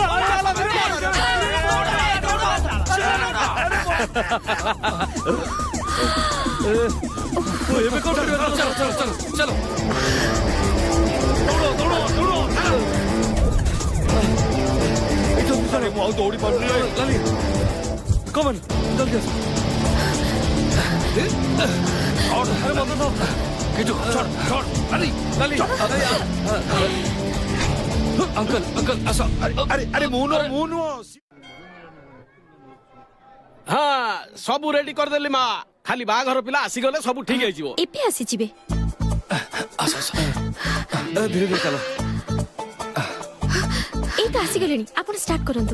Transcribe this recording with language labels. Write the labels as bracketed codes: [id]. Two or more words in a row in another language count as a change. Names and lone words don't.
[or] ଏବେ କଣ କରିବା? [hi] चलो चलो चलो चलो [or] ମୁଁ ଆଉ ଦୌଡ଼ି ପାରୁନି। ଲାଲି କମନ୍ ଜଲ୍ଦି ଆସ। ଆରେ ମତ ତ [hi] किटू छोड़ छोड़ लाली लाली अंकल अंकल आसो। [or] ଆରେ ଆରେ ମୁଁ ନୁହଁ। ହଁ ସବୁ ରେଡି କରିଦେଲି ମା। ଖାଲି ବାହାଘର ପିଲା ଆସିଗଲେ ସବୁ ଠିକ ହେଇଯିବ। ଏବେ ଆସିଯିବେ। [bn] আসো আসো [or] ଧୀରେ ଧୀରେ ଚାଲ। ଏଇ ତ ଆସିଗଲେଣି ଆପଣ ଷ୍ଟାର୍ଟ କରନ୍ତୁ।